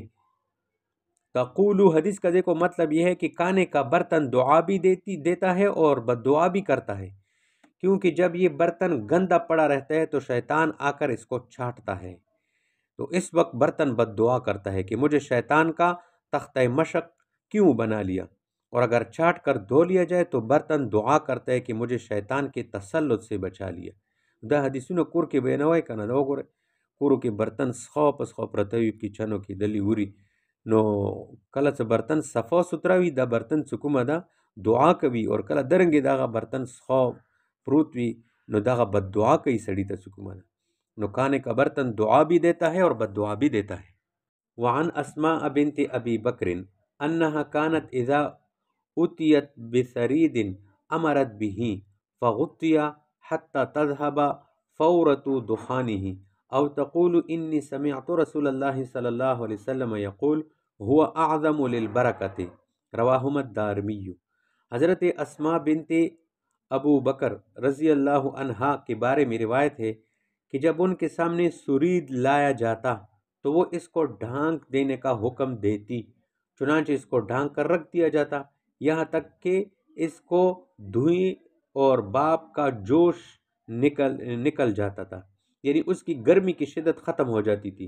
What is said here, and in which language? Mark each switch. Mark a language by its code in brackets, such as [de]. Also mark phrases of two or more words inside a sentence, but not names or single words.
[ur] تقولو، حدیث کا دیکھو مطلب یہ ہے کہ کھانے کا برتن دعا بھی دیتا ہے اور بد دعا بھی کرتا ہے، کیونکہ جب یہ برتن گندا پڑا رہتا ہے تو شیطان آ کر اس کو چھانٹتا ہے، تو اس وقت برتن بد دعا کرتا ہے کہ مجھے شیطان کا تختہ مشق کیوں بنا لیا، اور اگر چھانٹ کر دھو لیا جائے تو برتن دعا کرتا ہے کہ مجھے شیطان کے تسلط سے بچا لیا۔ [ps] دا حدیثونو کور کې بیانوي کنه، دا وګوره کورو کې برتن سخوا په سخوا پرته وي، کچنو کې دلی وری، نو کله چې برتن صفا ستھرا وي دا برتن چې کومه ده دعا کوي، اور کله درنګې دغه برتن سخوا پروت وي نو دغه بد دعا کوي سړي ته چې کومه ده، [ur] نو کھانے کا برتن دعا بھی دیتا ہے اور بد دعا بھی دیتا ہے۔ [ar] وعن اسماء بنت ابی بکر انها كانت اذا اتیت بثرید امرت به فغطی حتى تذهب فورة دخانه او تقول انی سمعت رسول اللہ صلی اللہ علیہ وسلم یقول هو اعظم للبرکة، رواہم الدارمی۔ [ur] حضرت اسماء بنت ابو بکر رضی اللہ عنہا کے بارے میں روایت ہے کہ جب ان کے سامنے سرید لایا جاتا تو وہ اس کو ڈھانک دینے کا حکم دیتی، چنانچہ اس کو ڈھانک کر رکھ دیا جاتا، یہاں تک کہ اس کو دھوئیں اور باپ کا جوش نکل جاتا تھا، یعنی اس کی گرمی کی شدت ختم ہو جاتی تھی۔